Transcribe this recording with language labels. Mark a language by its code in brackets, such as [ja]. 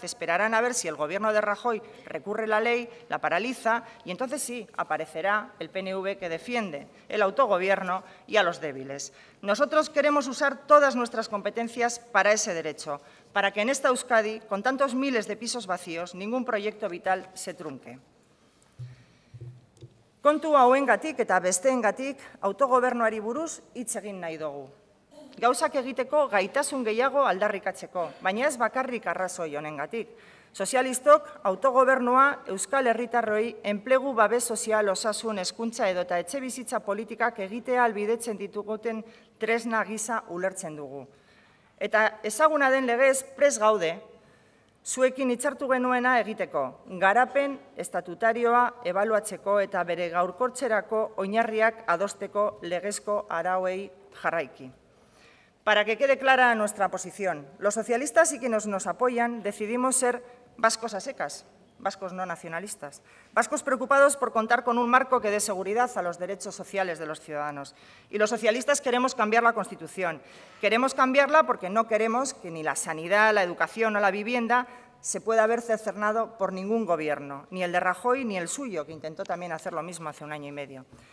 [es] Esperarán a ver si el Gobierno de Rajoy recurre la ley, la paraliza y entonces sí, aparecerá el PNV que defiende el autogobierno y a los débiles. Nosotros queremos usar todas nuestras competencias para ese derecho, para que en esta Euskadi, con tantos miles de pisos vacíos, ningún proyecto vital se trunque. [eu] Kontu hauengatik eta besteengatik autogobernuari buruz hitz egin nahi dugu. Gauzak egiteko gaitasun gehiago aldarrikatzeko, baina ez bakarrik arrazoi honengatik. Sozialistok autogobernua Euskal Herritarroi enplegu babes sozial, osasun, hezkuntza edota etxebizitza politikak egitea ahalbidetzen dituguten tresna gisa ulertzen dugu. Eta ezaguna den legez prest gaude, zuekin hitzartu genuena egiteko, garapen estatutarioa ebaluatzeko eta bere gaurkortzerako oinarriak adosteko legezko arauei jarraiki. [es] Para que quede clara nuestra posición, los socialistas y quienes nos apoyan decidimos ser vascos a secas, vascos no nacionalistas, vascos preocupados por contar con un marco que dé seguridad a los derechos sociales de los ciudadanos. Y los socialistas queremos cambiar la Constitución. Queremos cambiarla porque no queremos que ni la sanidad, la educación o la vivienda se pueda ver cercenado por ningún gobierno, ni el de Rajoy ni el suyo, que intentó también hacer lo mismo hace un año y medio.